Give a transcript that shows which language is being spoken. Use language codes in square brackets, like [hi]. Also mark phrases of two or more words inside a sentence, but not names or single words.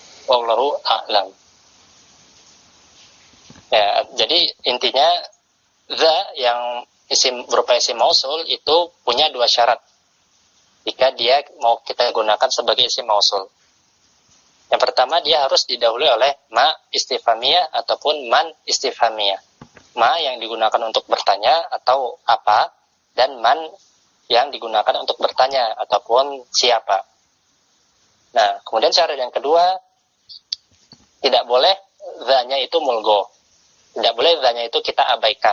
[ar] والله أعلم. [id] Ya, jadi intinya za yang berupa [ar] اسم موصول [id] itu punya dua syarat jika dia mau kita gunakan sebagai [ar] اسم موصول. [id] Yang pertama, dia harus didahului oleh [ar] ما استفهامية [id] ataupun [ar] من استفهامية. [id] Ma yang digunakan untuk bertanya atau apa, dan man yang digunakan untuk bertanya ataupun siapa. Nah, kemudian syarat yang kedua, tidak boleh za-nya itu mulgo. Tidak boleh za-nya itu kita abaikan.